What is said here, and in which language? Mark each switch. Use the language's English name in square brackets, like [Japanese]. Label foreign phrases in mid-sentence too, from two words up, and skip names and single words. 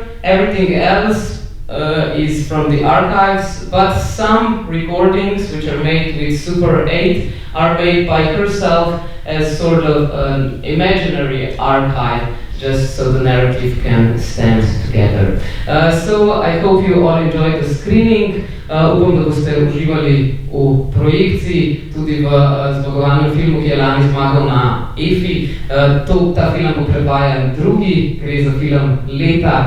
[English] Everything else is from the archives, but some recordings which are made with Super 8 are made by herself as sort of an imaginary archive, just so the narrative can stand together. So I hope you all enjoyed the screening. [Slovenian] Upam, da boste uživali v projekciji, tudi v zmagovalnem filmu, ki je lani zmagal na EFI. Ta film bo predvajan drugi, gre za film leta.